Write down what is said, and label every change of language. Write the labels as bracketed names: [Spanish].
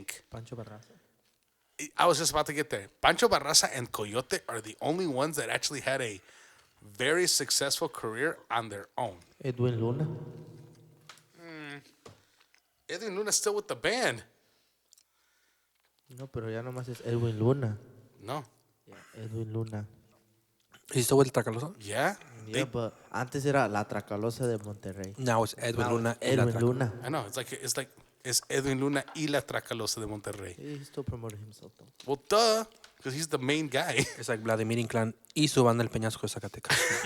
[English] Pancho Barraza. I was just about to get there. Pancho Barraza and Coyote are the only ones that actually had a very successful career on their own. Edwin Luna. Edwin Luna's still with the band. [Spanish] No, pero ya nomás es Edwin Luna. [English] No. Yeah, Edwin Luna. He's still with Tacalosa? Yeah? Yeah, but [Spanish] antes era [English] La Tracalosa de Monterrey. Now it's Edwin Now Luna. it's Edwin Luna. I know it's Edwin Luna y La Tracalosa de Monterrey. He's still promoting himself though. Well, duh, because he's the main guy. It's like Vladimir Inclán y su banda El Peñasco de Zacatecas.